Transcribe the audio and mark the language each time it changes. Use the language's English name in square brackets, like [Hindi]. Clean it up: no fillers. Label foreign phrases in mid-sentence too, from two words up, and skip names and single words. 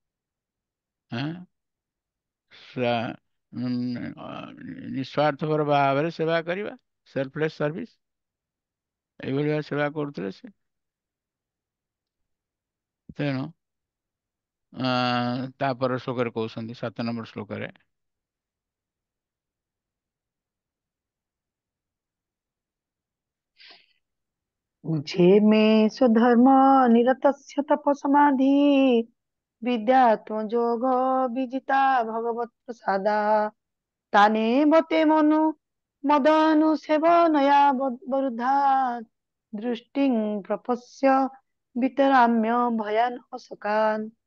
[Odia] ନିସ୍ୱାର୍ଥପର ଭାବରେ ସେବା କରିବା, [English] selfless service. [Odia] ଏଇଭଳି ଭାବରେ ସେବା କରୁଥିଲେ ସେ। ତେଣୁ ତାପର ଶ୍ଲୋକରେ କହୁଛନ୍ତି, 7 ନମ୍ବର ଶ୍ଲୋକରେ, [Sanskrit] उज्झे मे स्वधर्म निरतस्य तपसमाधि विद्यात्मजोग विजिता भगवत प्रसादा ताने बते मनु मदनुसेवनया वरुद्धा दृष्टिं प्रपश्य वितराम्य भयान अशकान्।